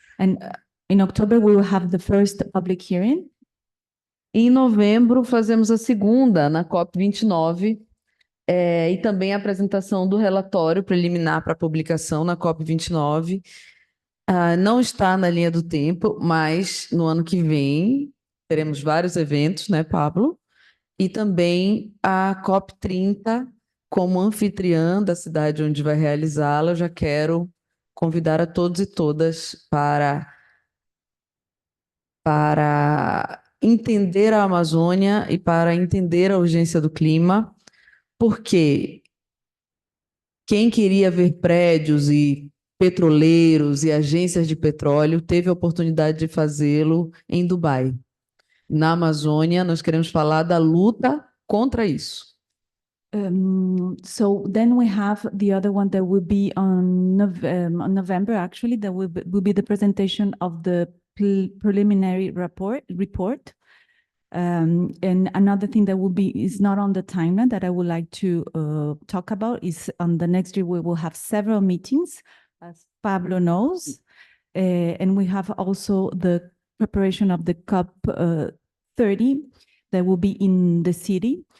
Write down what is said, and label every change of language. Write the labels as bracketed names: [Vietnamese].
[English] And in October, we will have the first public hearing. [Portuguese] Em novembro, fazemos a segunda na COP29 e também a apresentação do relatório preliminar para publicação na COP29. Não está na linha do tempo, mas no ano que vem teremos vários eventos, né, Pablo? e também a COP30, como anfitriã da cidade onde vai realizá-la, eu já quero convidar a todos e todas para entender a Amazônia e para entender a urgência do clima, porque quem queria ver prédios e petroleiros e agências de petróleo teve a oportunidade de fazê-lo em Dubai. Na Amazônia, nós queremos falar da luta contra isso. [English] So then we have the other one that will be on November, actually, that will be the presentation of the preliminary report. And another thing that will be is not on the timeline that I would like to talk about is on the next year we will have several meetings, as Pablo knows, and we have also the preparation of the COP 30 that will be in the city.